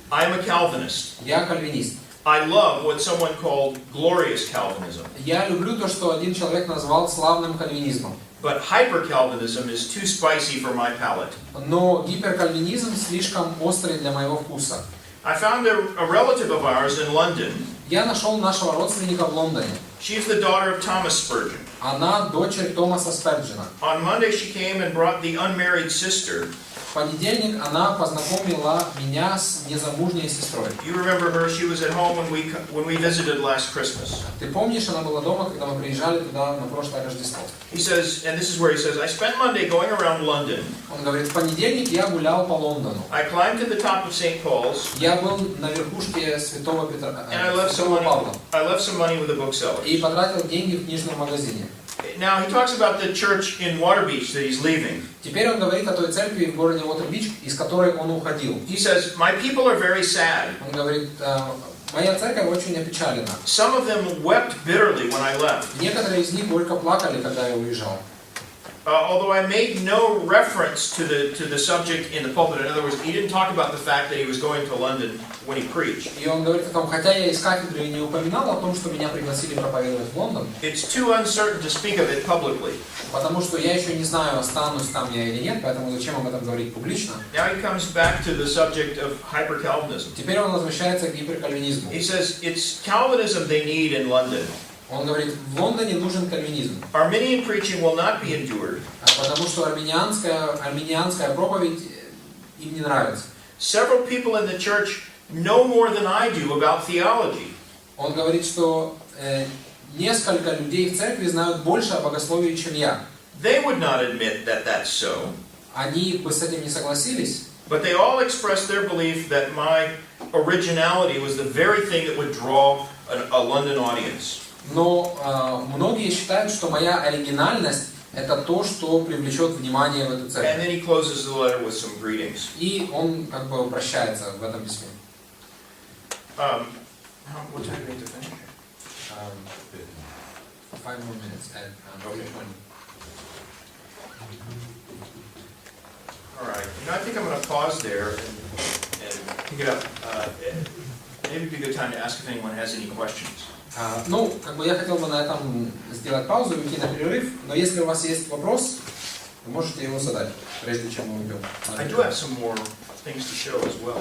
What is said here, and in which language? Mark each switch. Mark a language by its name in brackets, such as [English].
[English] I'm a Calvinist. [Russian] Я кальвинист. [English] I love what someone called glorious Calvinism. [Russian] Я люблю то, что один человек назвал славным кальвинизмом. [English] But hyper-Calvinism is too spicy for my palate. [Russian] Но гиперкальвинизм слишком острый для моего вкуса. [English] I found a relative of ours in London. [Russian] Я нашел нашего родственника в Лондоне. [English] She's the daughter of Thomas Spurgeon. [Russian] Она дочерь Томаса Сперджена. [English] On Monday she came and brought the unmarried sister. [Russian] В понедельник она познакомила меня с незамужней сестрой. [English] You remember her? She was at home when we visited last Christmas. [Russian] Ты помнишь, она была дома, когда мы приезжали туда на прошлое Рождество. [English] He says, and this is where he says, I spent Monday going around London. [Russian] Он говорит, в понедельник я гулял по Лондону. [English] I climbed to the top of St. Paul's. [Russian] Я был на верхушке Святого Петра, [English] And I left some money with a bookseller. [Russian] и потратил деньги в книжном магазине. [English] Now he talks about the church in Water Beach that he's leaving. [Russian] Теперь он говорит о той церкви в городе Уотер-Бич, из которой он уходил. [English] He says, my people are very sad. [Russian] Он говорит, моя церковь очень опечалена. [English] Some of them wept bitterly when I left. [Russian] Некоторые из них горько плакали, когда я уезжал. [English] Although I made no reference to the subject in the pulpit. In other words, he didn't talk about the fact that he was going to London when he preached. [Russian] И он говорит о том, хотя я из кафедры не упоминал о том, что меня пригласили проповедовать в Лондон. [English] It's too uncertain to speak of it publicly. [Russian] Потому что я еще не знаю, останусь там я или нет, поэтому зачем об этом говорить публично. [English] Now he comes back to the subject of hyper-Calvinism. [Russian] Теперь он возвращается к гиперкальвинизму. [English] He says it's Calvinism they need in London. [Russian] Он говорит, в Лондоне нужен кальвинизм. [English] Arminian preaching will not be endured. [Russian] Потому что армiniанская проповедь им не нравится. [English] Several people in the church know more than I do about theology. [Russian] Он говорит, что несколько людей в церкви знают больше о богословии, чем я. [English] They would not admit that that's so. [Russian] Они бы с этим не согласились. [English] But they all expressed their belief that my originality was the very thing that would draw a London audience. [Russian] Но многие считают, что моя оригинальность это то, что привлечет внимание в эту [English] And [Russian] церковь. [English] then he closes the letter with some greetings. [Russian] И он как бы прощается в этом письме. [English] What time do we have to finish? 5 more minutes. Okay. All right. I think I'm going to pause there and pick it up. Maybe it'd be a good time to ask if anyone has any questions. [Russian] Ну, как бы я хотел бы на этом сделать паузу и уйти на перерыв, но если у вас есть вопрос, вы можете его задать, прежде чем мы уйдем. [English] I do have some more things to show as well.